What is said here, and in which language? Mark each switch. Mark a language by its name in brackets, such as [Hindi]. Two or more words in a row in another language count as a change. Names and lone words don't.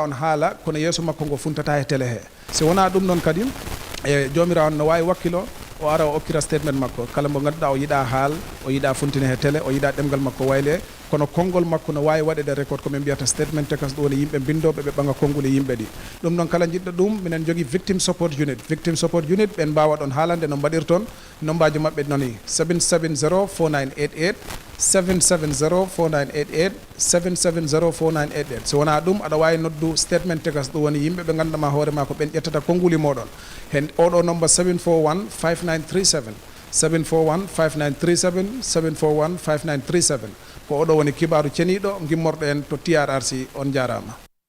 [Fula] on haala kono yeeso makko ngo funtata e télé he so wona ɗum noon kadi e jomirawo on no wawi wakkilo o ara o okkira statement makko kala mo ganduɗa o yiɗa haal o yiɗa funtine he télé o yiɗa ɗemgal makko wayle kono konngol makko no wawi waɗede record ko min mbiyata statement tekas ɗum woni yimɓe bindoɓe ɓe ɓanga konngol e yimɓe ɗi ɗum noon kala jiɗɗo ɗum minen jogui [English] victim support unit [Fula] ɓen mbawa ɗon haalande no mbaɗirton nombaji mabɓe noni 7704988 7704988 7704988 so wona ɗum aɗa wawi noddu statement tekas ɗum woni yimɓe ɓe ganduɗama hoorema ko ɓen ƴettata konnguli moɗon hen oɗo number 7415937 7415937 7415937 ko oɗo woni kibaru ceniɗo gimmorɗo en to TRRC on jarama